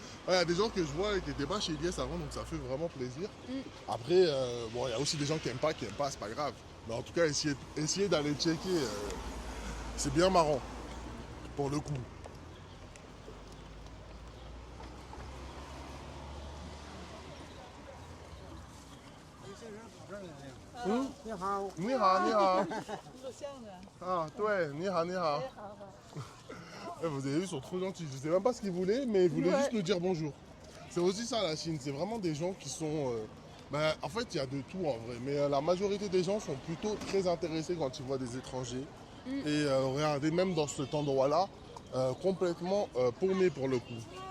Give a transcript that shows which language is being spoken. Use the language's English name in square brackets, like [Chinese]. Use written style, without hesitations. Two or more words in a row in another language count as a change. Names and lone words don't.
[French] Il y a des gens que je vois qui n'étaient pas chez Elias avant, donc ça fait vraiment plaisir. Mm. Après, bon, il y a aussi des gens qui n'aiment pas, c'est pas grave. Mais en tout cas, essayez d'aller checker, c'est bien marrant, pour le coup. 嗯， [Chinese] 你好，你好，你好。录像的。 [French] Ah, ouais, [Chinese] 你好，你好. 哎，好好。 [French] Eh, vous avez vu, ils sont trop gentils. Je sais même pas ce qu'ils voulaient, mais ils voulaient Ouais. juste nous dire bonjour. C'est aussi ça la Chine, c'est vraiment des gens qui sont... en fait, il y a de tout en vrai, mais la majorité des gens sont plutôt très intéressés quand ils voient des étrangers. Et regardez, même dans cet endroit-là, complètement paumé pour le coup.